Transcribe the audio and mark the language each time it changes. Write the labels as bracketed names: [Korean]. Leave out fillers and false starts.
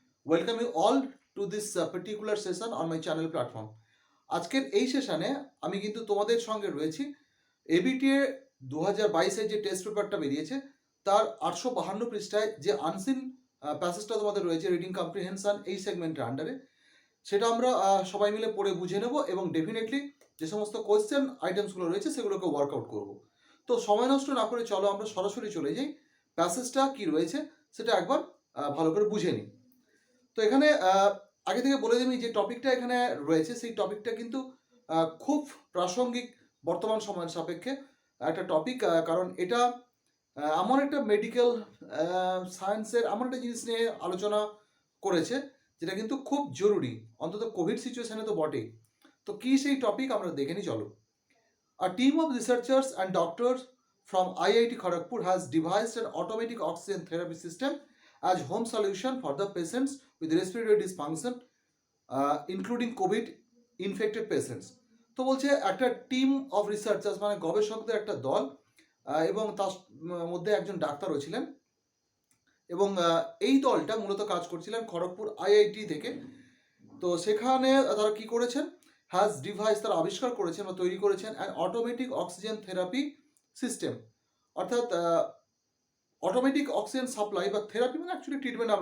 [English] Welcome you all to this particular session on my channel platform. [Bangla] আজকের এই সেশনে আমি কিন্তু তোমাদের সঙ্গে রয়েছি এবিটিএ 2022-এর যে টেস্ট পেপারটা বেরিয়েছে তার 852 পৃষ্ঠায় যে আনসিন প্যাসেজটা তোমাদের রয়েছে রিডিং কম্প্রিহেনশন এই সেগমেন্টের আন্ডারে সেটা আমরা সবাই মিলে পড়ে বুঝে নেব এবং ডেফিনেটলি যে সমস্ত কোয়েশ্চেন আইটেমসগুলো রয়েছে সেগুলোকে ওয়ার্কআউট করব। তো সময় নষ্ট না করে চলো আমরা সরাসরি চলে যাই, প্যাসেজটা কি রয়েছে সেটা একবার ভালো করে বুঝে নিই। তো এখানে আগে থেকে বলে দিই যে টপিকটা এখানে রয়েছে সেই টপিকটা কিন্তু খুব প্রাসঙ্গিক বর্তমান সময়ের সাপেক্ষে একটা টপিক, কারণ এটা এমন একটা মেডিকেল সায়েন্সের এমন একটা জিনিস নিয়ে আলোচনা করেছে যেটা কিন্তু খুব জরুরি, অন্তত কোভিড সিচুয়েশনে তো বটেই। তো কি সেই টপিক আমরা দেখে নিই চলো। [English] A team of researchers and doctors from IIT Kharagpur has devised an automatic oxygen therapy system as home solution for the patients with respiratory dysfunction, including COVID infected patients. [Bangla] তো বলছে একটা [English] team of researchers [Bangla] মানে গবেষকদের একটা দল এবং তার মধ্যে একজন ডাক্তারও ছিলেন এবং এই দলটা মূলত কাজ করছিলেন খড়গপুর আইআইটি থেকে। তো সেখানে তারা কি করেছেন, [English] has device [Bangla] তারা আবিষ্কার করেছেন বা তৈরি করেছেন [English] an automatic oxygen therapy system, [Bangla] অর্থাৎ অটোমেটিক অক্সিজেন সাপ্লাই বা থেরাপি মানে অ্যাকচুয়ালি ট্রিটমেন্ট।